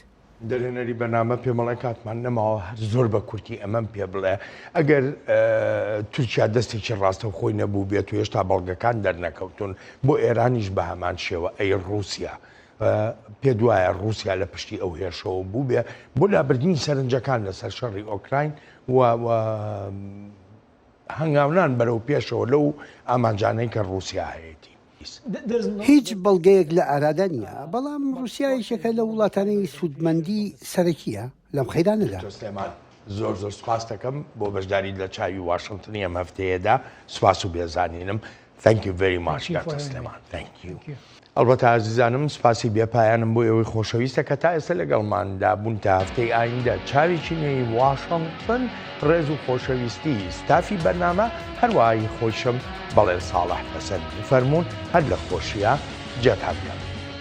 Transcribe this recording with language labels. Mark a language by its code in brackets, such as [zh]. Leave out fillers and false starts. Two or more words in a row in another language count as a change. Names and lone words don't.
[ckb] دەرهێنەری بەنامە پێمەڵی کاتمان نەماوە زۆر بە کورتی ئەمەم پێ بڵێ ئەگەر تورکیا دەستێکی ڕاستە و خۆی نەبوو بێت و هێشتا بەڵگەکان دەرنەکەوتون بۆ ئێرانیش بە هەمان شێوە ئەی رووسیا پێ دوایە رووسیا لە پشتی ئەو هێرشەوە بوو بێ بۆ لابردنی سەرنجەکان لەسەر شەڕی ئۆکراین و هەنگاونان بەرەو پێشەوە لەو ئامانجانەی کە رووسیا هەیەی. هیچ بەڵگەیەک لە ئارادا نییە، بەڵام رووسایەکە لە وڵاتانەی سوودمەندی سەرەکیە لەم خەیرانەدا. زۆر سوپاس دەکەم بۆ بەشداری لە چاوی واشنگتنی ئەم هەفتەیەدا. سوپاس و بێزانینم. [en] Thank you very much, Dr. Sleman. Thank you. [ckb] ئەلبەتە عزیزانم سپاسی بێپایانم بۆ ئەوەی خۆشەویستە کە تا ئێستا لەگەڵماندا بوون تا هەفتەی ئایندە چاوێکی نوێی واشنگتن ڕێز و خۆشەویستی ستافی بەرنامە هەروەهایی خۆشم بەڵێ ساڵح حەسەن فەرموون هەر لە خۆشیە جێتان بێت.